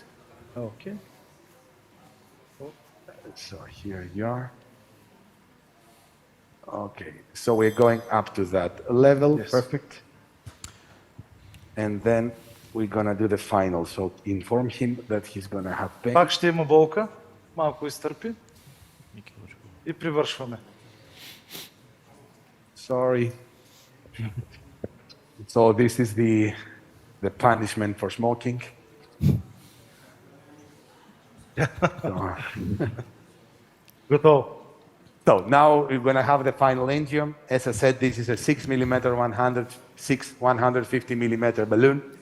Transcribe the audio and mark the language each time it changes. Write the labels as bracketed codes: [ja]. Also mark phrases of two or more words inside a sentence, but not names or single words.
[en] Okay. So here you are. Okay, so we're going up to that level. Yes. Perfect. And then we're gonna do the final. So inform him that he's gonna have pain. [bg] Пак ще има болка. Малко изтърпи. И привършваме. [en] Sorry. So this is the punishment for smoking. [bg] Готово. [en] So now we're going to have the final angio. As I said, this is a 6 millimeter, 150 millimeter balloon.